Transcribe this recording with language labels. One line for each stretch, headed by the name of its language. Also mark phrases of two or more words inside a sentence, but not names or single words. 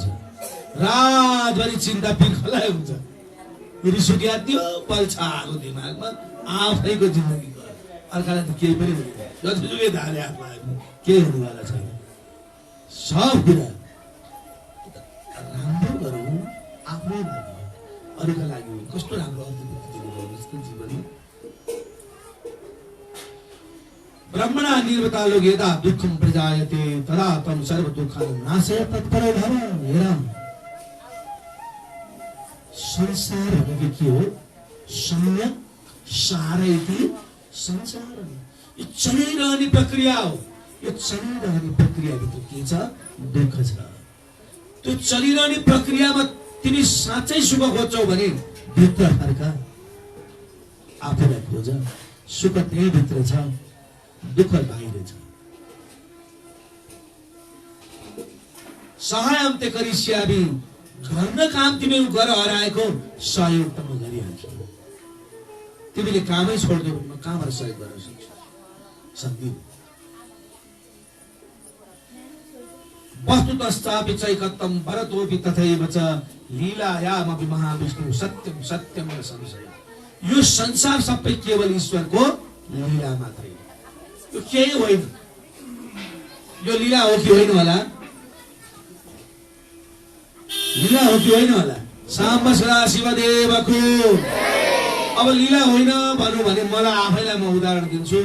Nepali: रातभरि चिन्ता पिर्खलाई हुन्छ। रिस उठ्यो, पल्छ आगो दिमागमा, आफैको जिन्दगी गयो। अर्कालाई त केही पनि हुँदैन। जतिसुकै धारे हातमा केही हुनेवाला छैन। सब कुरा राम्रो गरौँ, आफ्नै लागि, अरूका लागि होइन। कस्तो राम्रो अनुभूति दिनुभयो जीवनमा।
Sanskrit: ब्रह्मणा निर्वता लोग यदा दुःखम प्रजायते तदा तम सर्व दुःखान नाशय तत्परो भव।
Nepali: हेर, संसार भनेको के हो?
Sanskrit: सम्यक सारयति संसार।
Nepali: यो चलिरहने प्रक्रिया हो। यो चलिरहने प्रक्रियाभित्र के छ? दुःख छ। त्यो चलिरहने प्रक्रियामा तिमी साँच्चै सुख खोज्छौ भने भित्र फर्क, आफूलाई खोज। सुख त्यही भित्र छ, दुःख बाहिर छ।
Sanskrit: सहायम ते करिष्यामि,
Nepali: गर्न काम तिमीहरू गर हराएको सहयोग त म गरिहाल्छु। तिमीले कामै छोड्दियौ भने म कहाँबाट सहयोग गर्न सक्छु? सक्दिन।
Sanskrit: वस्तुतश्चापि चैकत्तम भरतोऽपि तथैव च लीलायामपि महाविष्णु सत्यम सत्यम न संशय।
Nepali: यो संसार सबै केवल ईश्वरको लीला मात्रै हो। यो केही होइन। यो लीला हो कि होइन होला? लीला हो कि होइन होला? साम्ब सदा शिवदेवको। अब लीला होइन भनौँ भने मलाई आफैलाई म उदाहरण दिन्छु।